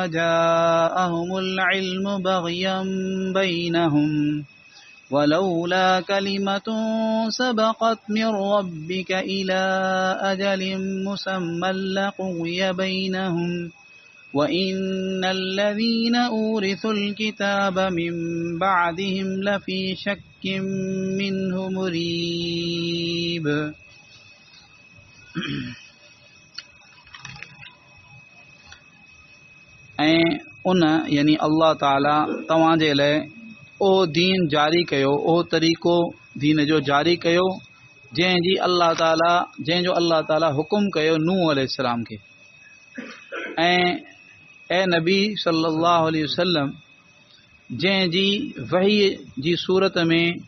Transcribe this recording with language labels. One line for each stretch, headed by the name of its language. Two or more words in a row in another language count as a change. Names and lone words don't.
Arabic: جاءهم العلم بغيا بينهم ولولا كلمة سبقت من ربك إلى أجل مسمى لقضي بينهم وإن الذين أورثوا الكتاب من بعدهم لفي شك منه مريب
Sindhi: ऐं उन यानी अल्लाह ताला तव्हां जे लाइ ओ दीन जारी कयो ओ तरीक़ो दीन जो जारी कयो जंहिंजो अल्लाह ताला हुकुम कयो नूह अलैहिस्सलाम खे ऐं नबी
Arabic: صلى الله عليه وسلم
Sindhi: जंहिंजी वही जी सूरत में